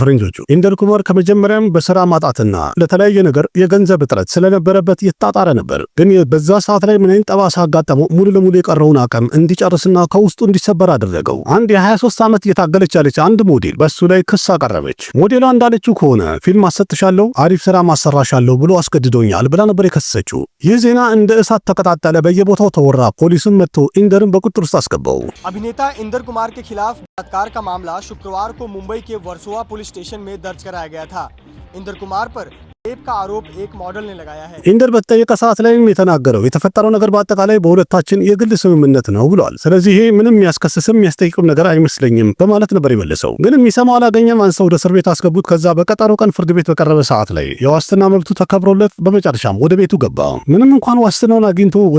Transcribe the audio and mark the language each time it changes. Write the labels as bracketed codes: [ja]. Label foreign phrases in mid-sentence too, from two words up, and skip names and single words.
[am] በፈረንጆቹ። ኢንደር ኩማር ከመጀመሪያም በስራ ማጣትና ለተለያየ ነገር የገንዘብ እጥረት ስለነበረበት የተጣጣረ ነበር። ግን በዛ ሰዓት ላይ ምን አይነት ጠባሳ አጋጠመው ሙሉ ለሙሉ የቀረውን አቅም እንዲጨርስና ከውስጡ እንዲሰበር አደረገው። አንድ የ23 ዓመት እየታገለች ያለች አንድ ሞዴል በሱ ላይ ክስ አቀረበች። ሞዴሏ እንዳለችው ከሆነ ፊልም አሰጥሻለሁ፣ አሪፍ ስራ ማሰራሻለሁ ብሎ አስገድዶኛል ብላ ነበር የከሰሰችው። ይህ ዜና እንደ እሳት ተቀጣጠለ፣ በየቦታው ተወራ። ፖሊስም መጥቶ ኢንደርን በቁጥጥር ውስጥ አስገባው። [hi] अभिनेता इंदर कुमार के खिलाफ बलात्कार का मामला शुक्रवार को मुंबई के वर्सोवा पुलिस स्टेशन में दर्ज कराया गया था। इंदर कुमार पर रेप का आरोप एक मॉडल ने लगाया है। [am] ኢንደር በተጠየቀ ሰዓት ላይም የተናገረው የተፈጠረው ነገር በአጠቃላይ በሁለታችን የግል ስምምነት ነው ብሏል። ስለዚህ ይሄ ምንም የሚያስከስስም የሚያስጠይቅም ነገር አይመስለኝም በማለት ነበር የመለሰው። ግን የሚሰማው አላገኘም። አንሰው ወደ እስር ቤት አስገቡት። ከዛ በቀጠሮ ቀን ፍርድ ቤት በቀረበ ሰዓት ላይ የዋስትና መብቱ ተከብሮለት በመጨረሻም ወደ ቤቱ ገባ። ምንም እንኳን ዋስትናውን አግኝቶ ወደ